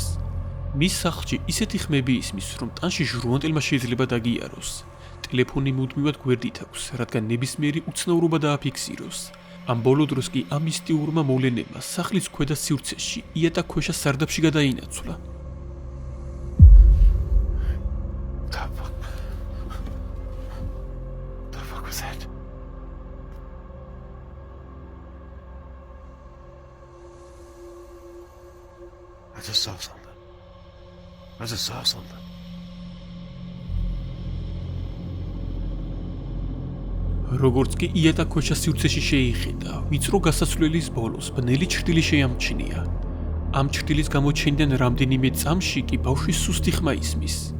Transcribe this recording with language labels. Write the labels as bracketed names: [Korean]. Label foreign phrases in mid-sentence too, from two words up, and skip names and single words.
[Georgian] მის სახლში ისეთი ხმები ისმის, რომ ტანში ჟრუანტელმა შეიძლება დაგიაროს. ტელეფონი მუდმივად გვერდით აქვს, რადგან ნებისმიერი უცნაურობა დააფიქსიროს. ამ ბოლო დროს კი ამ მისტიურმა მოვლენებმა სახლის ქვედა სივრცეში იატაკქვეშა სარდაფში გადაინაცვლა. [English] The fuck was that? I just saw something. [Georgian] როგორც კი იატაკქვეშა სივრცეში შეიხედა, ვიწრო გასასვლელის ბოლოს ბნელი ჩრდილი შეამჩნია. ამ ჩრდილის გამოჩენიდან რამდენიმე წამში კი ბავშვის სუსტი ხმა ისმის.